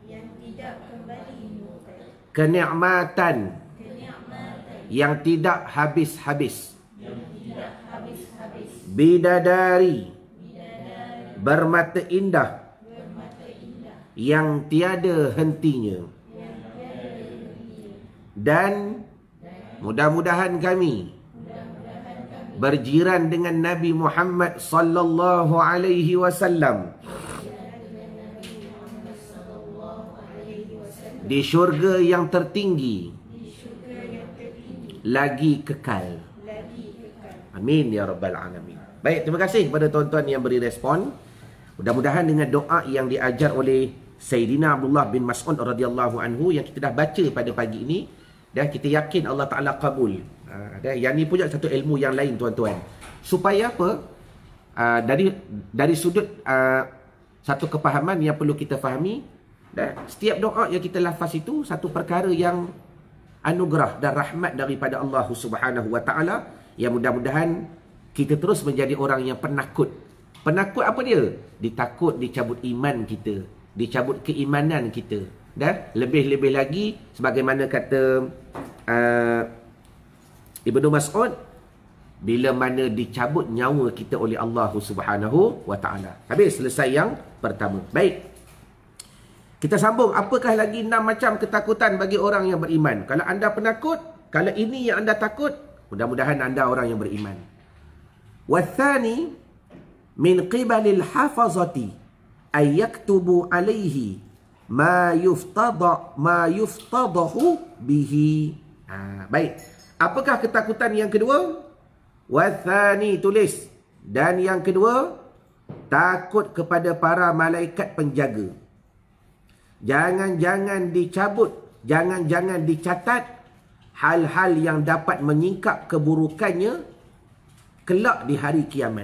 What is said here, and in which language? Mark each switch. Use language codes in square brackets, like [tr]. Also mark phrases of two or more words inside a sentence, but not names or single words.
[ms] kenikmatan yang tidak habis-habis, bidadari bermata indah yang tiada hentinya, dan mudah-mudahan kami berjiran dengan Nabi Muhammad [ar] صلى الله عليه وسلم [ms] di syurga yang tertinggi lagi kekal. [ar] آمين يا رب العالمين. [ms] Baik, terima kasih kepada tuan-tuan yang beri respon. Mudah-mudahan dengan doa yang diajar oleh Sayyidina Abdullah bin Mas'ud [ar] رضي الله عنه [ms] yang kita dah baca pada pagi ini, dan kita yakin Allah Ta'ala kabul. Yang ni punya satu ilmu yang lain tuan-tuan. Supaya apa? Dari sudut satu kepahaman yang perlu kita fahami, setiap doa yang kita lafaz itu satu perkara yang anugerah dan rahmat daripada Allah [ar] سبحانه وتعالى, [ms] yang mudah-mudahan kita terus menjadi orang yang penakut. Penakut apa dia? Ditakut dicabut iman kita, dicabut keimanan kita. Dan lebih-lebih lagi sebagaimana kata Ibnu Mas'ud, bila mana dicabut nyawa kita oleh Allah [ar] سبحانه وتعالى. [ms] Habis, selesai yang pertama. Baik, kita sambung. Apakah lagi 6 macam ketakutan bagi orang yang beriman? Kalau anda penakut, kalau ini yang anda takut, mudah-mudahan anda orang yang beriman. [ar] والثاني من قبل الحفظة أن يكتب عليه ما يفتضح به. [ms] Baik. Apakah ketakutan yang kedua? Wathani, tulis. Dan yang kedua, takut kepada para malaikat penjaga. Jangan-jangan dicabut, jangan-jangan dicatat hal-hal yang dapat menyingkap keburukannya kelak di hari kiamat.